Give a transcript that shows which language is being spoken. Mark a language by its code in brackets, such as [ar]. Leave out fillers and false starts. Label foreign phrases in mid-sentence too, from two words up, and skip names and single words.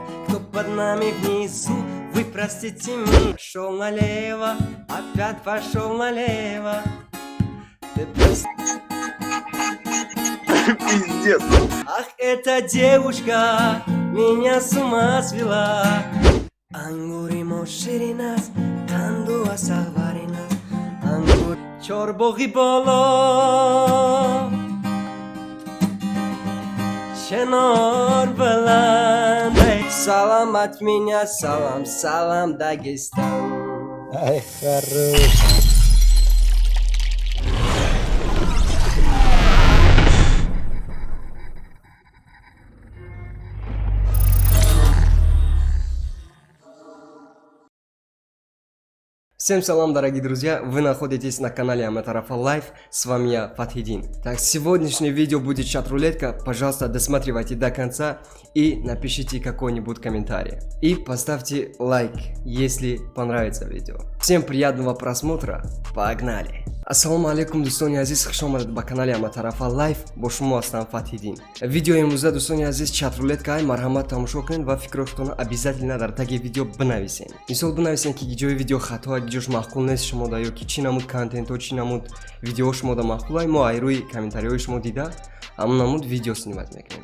[ru] Кто под нами внизу, вы простите меня. Пошел налево, опять пошел налево. Ты Пиздец. Ах, эта девушка меня с ума свела. [tg] Ангуримо ширинас, танду асаваринас. Ангур чорбоги боло. Шенор баландай. [ru] Салам от меня, салам, салам, Дагестан. Ай, хорош. Всем салам, дорогие друзья, вы находитесь на канале Аматарафа Лайф, с вами я, Фатхидин. Так, сегодняшнее видео будет чат-рулетка, пожалуйста, досматривайте до конца и напишите какой-нибудь комментарий. И поставьте лайк, если понравится видео. Всем приятного просмотра, погнали! [ar] السلام عليكم, [tg] дустони азиз, хуш омадед ба канали Аматарафа Лайф, бо шумо ҳастам Фатхидин. Видео имрӯза дустони азиз чат-рулеткаи марҳамат тамошо кунед ва фикротона обязательно дар таги видео бинависед. Мисол бинависед ки ҷои видео хато, ҷош маъқул нест шумода ё ки чӣ намуд контентҳо, чӣ намуд видео шумода маъқулай, мо ай рӯи комментариҳои шумо дида ҳамон намуд видео снимат мекунем.